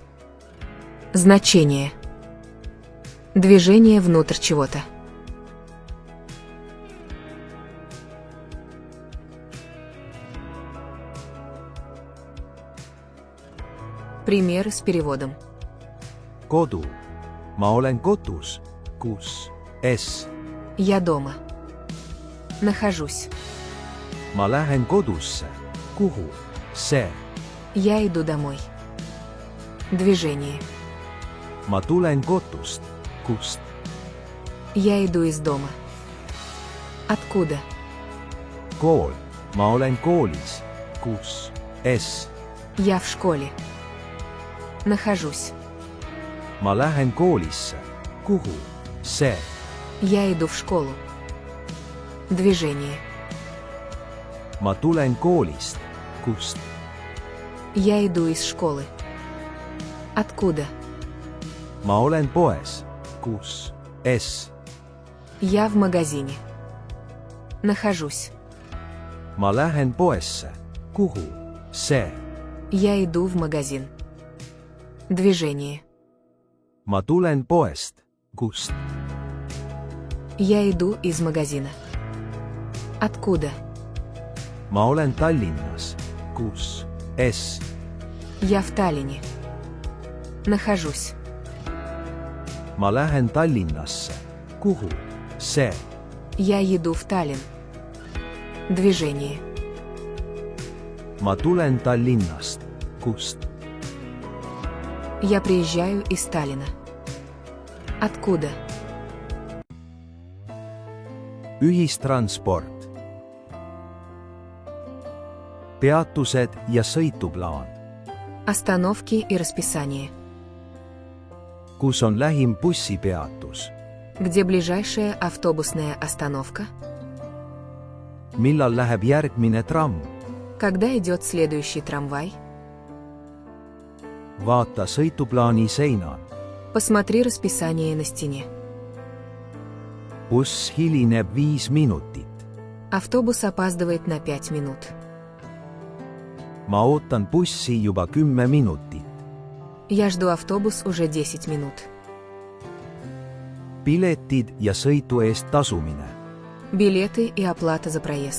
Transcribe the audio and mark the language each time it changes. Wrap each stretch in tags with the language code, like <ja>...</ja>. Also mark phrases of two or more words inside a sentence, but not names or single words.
<ru>Значение. Движение внутрь чего-то. Примеры с переводом.</ru> <et>Kodu. Ma olen kotus. Kus. S.</et> <ru>Я дома. Нахожусь.</ru> <et>Ma lähen kodusse. Kuhu. See.</et> <ru>Я иду домой. Движение.</ru> <et>Ma tulen kotust. Kust.</et> <ru>Я иду из дома. Откуда?</ru> <et>Kool. Ma olen koolis. Kus. S.</et> <ru>Я в школе. Нахожусь.</ru> <et>Ma lähen koolisse. Kuhu. See.</et> <ru>Я иду в школу. Движение.</ru> <et>Ma tulen koolist. Kust.</et> <ru>Я иду из школы. Откуда?</ru> <et>Ma olen poes. Kus. S.</et> <ru>Я в магазине. Нахожусь.</ru> <et>Ma lähen poesse. Kuhu. See.</et> <ru>Я иду в магазин. Движение.</ru> <et>Ma tulen poest. Kust.</et> <ru>Я иду из магазина. Откуда?</ru> <et>ma olen Tallinnas. kus? S.</et> <ru>Я в Таллине. Нахожусь.</ru> <et>ma lähen Tallinnasse. kuhu? see.</et> <ru>Я еду в Таллин. Движение.</ru> <et>ma tulen Tallinnast. kust?</et> <ru>Я приезжаю из Таллина. Откуда?</ru> <et>ühistransport. peatused ja sõituplaan.</et> <ru>Остановки и расписание.</ru> <et>kus on lähim bussipeatus?</et> <ru>Где ближайшая автобусная остановка?</ru> <et>millal läheb järgmine tramm?</et> <ru>Когда идет следующий трамвай?</ru> <et>vaata sõituplaani seinal.</et> <ru>Посмотри расписание на стене.</ru> <et>buss hilineb 5 minutit.</et> <ru>Автобус опаздывает на 5 минут.</ru> <et>ma ootan bussi juba 10 minutit.</et> <ru>Я жду автобус уже 10 минут.</ru> <et>piletid ja sõidu eest tasumine.</et> <ru>Билеты и оплата за проезд.</ru>